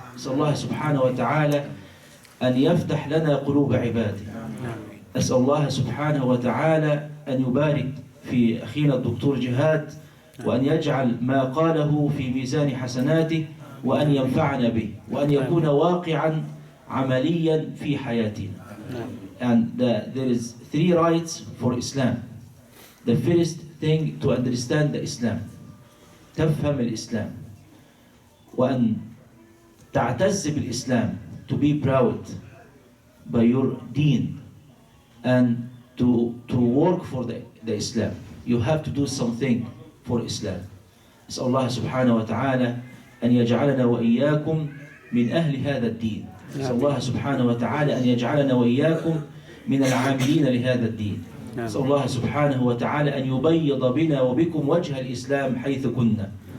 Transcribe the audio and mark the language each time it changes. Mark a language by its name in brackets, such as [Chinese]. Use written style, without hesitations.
[Arabic] نسأل الله سبحانه وتعالى أن يفتح لنا قلوب عباده. أسأل الله سبحانه وتعالى أن يبارك في أخينا الدكتور جهاد وأن يجعل ما قاله في ميزان حسناته وأن ينفعنا به وأن يكون واقعا عمليا في حياتنا. [English] And there is 3 rights for Islam. The first thing to understand the Islam. [Arabic] تفهم الإسلام. وأن تعتز بالإسلام. [English] To be proud by your deen. And to work for the Islam. You have to do something for Islam. [Arabic] أسأل الله سبحانه وتعالى أن يجعلنا وإياكم من أهل هذا الدين. أسأل الله سبحانه وتعالى أن يجعلنا وإياكم من العاملين لهذا الدين. أسأل الله سبحانه وتعالى أن يبيض بنا وبكم وجه الإسلام حيث كنا.